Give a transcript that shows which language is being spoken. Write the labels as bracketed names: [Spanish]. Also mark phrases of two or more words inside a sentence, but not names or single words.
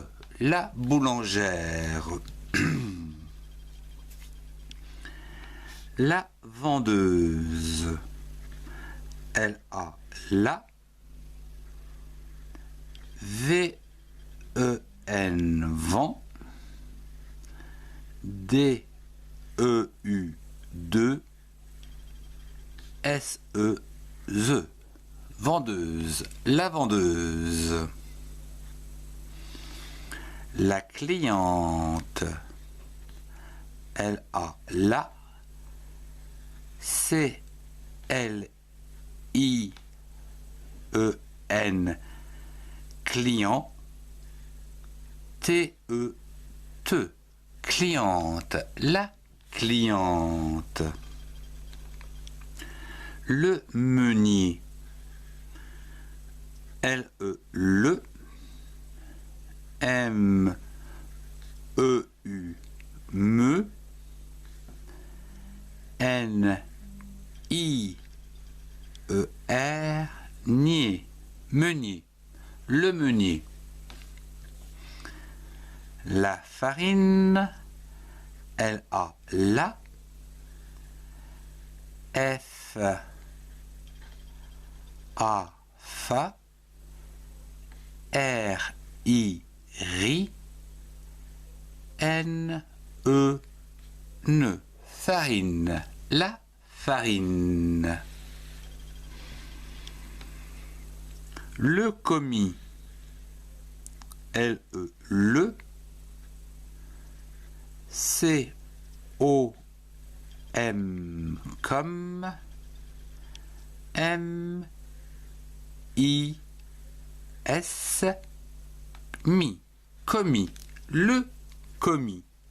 [French] La boulangère. La vendeuse. L A la. V E N vent. D E U 2 S E Z. Vendeuse. La vendeuse. La cliente. L A la. C L I E N. Client. T E T. Cliente. La cliente. Le meunier. L E le. M E U me. N I E R nier. Meunier. Le meunier. La farine. L A la. F A fa. R I ri. N E ne. farine, la farine. Le commis, L-E, le, C-O-M, comme, M-I-S, mi, commis, le commis.